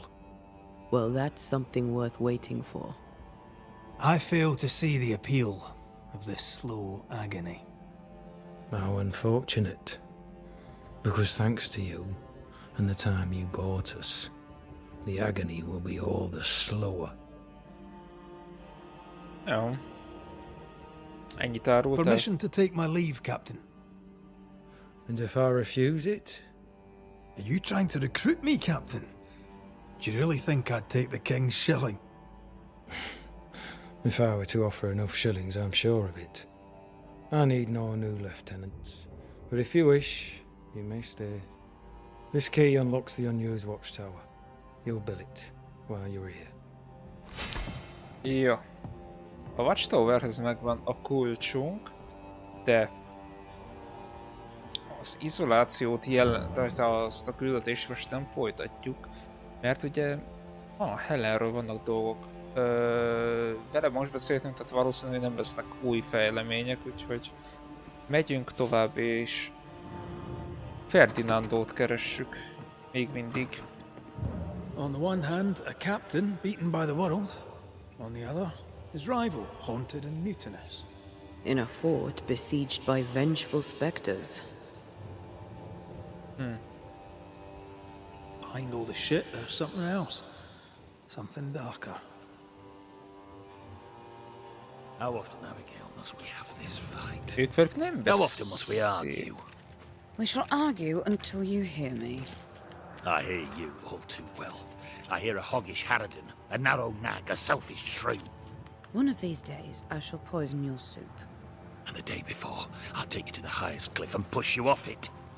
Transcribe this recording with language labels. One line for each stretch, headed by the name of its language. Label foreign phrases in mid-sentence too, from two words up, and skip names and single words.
English: Well, that's something worth waiting for. I fail to see the appeal of this slow agony. How unfortunate. Because thanks to you, and the time you bought us, the agony will be all the slower.
Hungarian: Jó. Ennyit árultál?
English: Permission to take my leave, Captain. And if I refuse it? Are you trying to recruit me, Captain? Do you really think I'd take the king's shilling? If I were to offer enough shillings, I'm sure of it. I need no new lieutenants. But if you wish, you may stay. This key unlocks the unused watchtower. You'll bill it while you're here.
Hungarian: Jó. A Watchtowerhez megvan a kulcsunk, de az izolációt azt a küldetést most nem folytatjuk, mert ugye Helenről vannak dolgok. Vele most beszéltünk, tehát valószínűleg nem lesznek új fejlemények, úgyhogy megyünk tovább és Ferdinandót keressük még mindig.
English: On the one hand, a captain beaten by the world. On the other, His rival, haunted and mutinous. In a fort besieged by vengeful specters. Behind all the shit, there's something else. Something darker. How often, Abigail, must we have this fight?
Hungarian: Ők velük nem
English: How often must we
Hungarian: beszél.
English: argue? We shall argue until you hear me. I hear you all too well. I hear a hoggish harridan, a narrow nag, a selfish shrew. One of these days, I shall poison your soup. And the day before, I'll take you to the highest cliff and push you off it.